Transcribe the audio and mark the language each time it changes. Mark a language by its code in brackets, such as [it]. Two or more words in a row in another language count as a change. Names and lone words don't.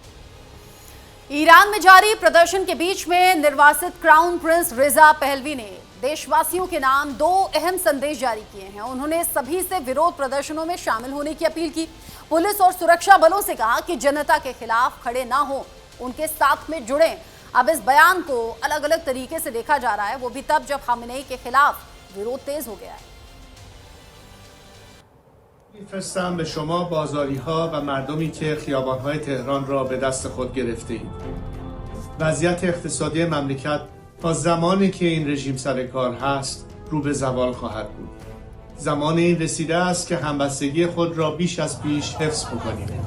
[hi] ईरान में जारी प्रदर्शन के बीच में निर्वासित क्राउन प्रिंस रिजा पहलवी ने देशवासियों के नाम 2 अहम संदेश जारी किए हैं। उन्होंने सभी से विरोध प्रदर्शनों में शामिल होने की अपील की। पुलिस और सुरक्षा बलों से कहा कि जनता के खिलाफ खड़े ना हो, उनके साथ में जुड़ें। अब इस बयान को अलग अलग तरीके से देखा जा रहा है, वो भी तब जब खामेनेई के खिलाफ विरोध तेज हो गया है। [fa] می‌فرستم به شما بازاری‌ها و مردمی که خیابان‌های تهران را به دست خود گرفته‌اید. وضعیت اقتصادی مملکت تا زمانی که این رژیم سر کار هست رو به زوال خواهد بود. زمان این رسیده است که همبستگی خود را بیش از پیش حفظ بکنیم.